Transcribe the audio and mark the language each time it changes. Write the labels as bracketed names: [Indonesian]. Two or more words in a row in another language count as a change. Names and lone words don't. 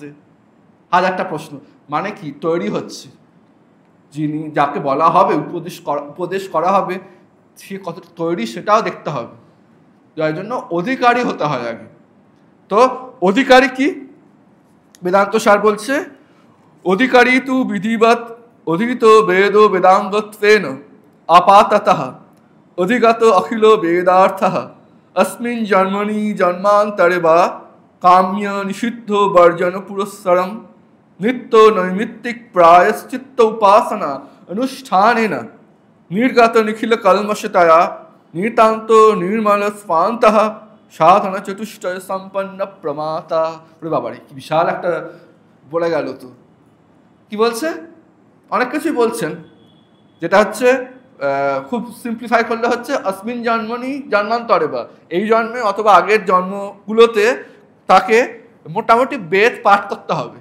[Bangla] হাজারটা প্রশ্ন, মানে কি তৈরি হচ্ছে, যিনি যাকে বলা হবে উপদেশ করা হবে সে কতটা তৈরি সেটাও দেখতে হবে, যার জন্য অধিকারী হতে হয় আগে। তো অধিকারী কি, বেদান্ত সার বলছে [Sanskrit] অধিকারী তু বিধিবৎ অধীত বেদ বেদাঙ্গত্বেন আপাততঃ অধিগত অখিল বেদার্থঃ अस्मिन् जन्मनि जन्मान्तरे वा काम्य निषिद्ध वर्जन पुरस्सरं नित्य नैमित्तिक प्रायश्चित्त उपासना अनुष्ठानेन निर्गत निखिल कल्मषतया नितान्त निर्मल स्वान्तः साधना चतुष्टय सम्पन्न प्रमाता। [Bangla] ওরে বাবারে কি বিশাল একটা বলে গেল। তো কি বলছে, অনেক কিছুই বলছেন, যেটা হচ্ছে খুব সিম্পলিফাই করলে হচ্ছে [Sanskrit] আসমিন জন্মনি জন্মান্তরে বা, [Bangla] এই জন্মে অথবা আগের জন্মগুলোতে তাকে মোটামুটি বেদ পাঠ করতে হবে।